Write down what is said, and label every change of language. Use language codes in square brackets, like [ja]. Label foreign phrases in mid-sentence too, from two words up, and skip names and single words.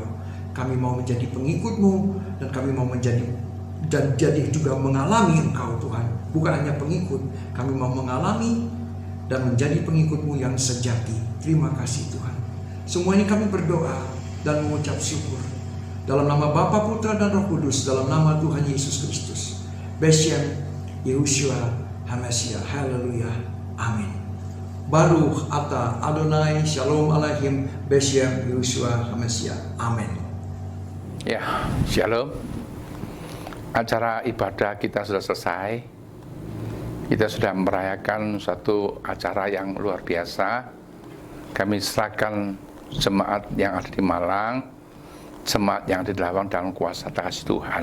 [id] Kami mau menjadi pengikut-Mu, dan kami mau menjadi dan jadi juga mengalami Engkau Tuhan. bukan hanya pengikut, kami mau mengalami dan menjadi pengikut-Mu yang sejati. Terima kasih Tuhan. Semua ini kami berdoa dan mengucap syukur dalam nama Bapa, Putra, dan Roh Kudus, dalam nama Tuhan Yesus Kristus. [he] בשם יהושע המשיח. [id] Haleluya. Amin. [he] ברוך אתה אדוני שלום עליכם בשם יהושע המשיח. [id] Amin. Ya, Shalom. Acara ibadah kita sudah selesai. Kita sudah merayakan satu acara yang luar biasa. Kami serahkan jemaat yang ada di Malang, jemaat yang ada di Lawang dalam kuasa kasih Tuhan.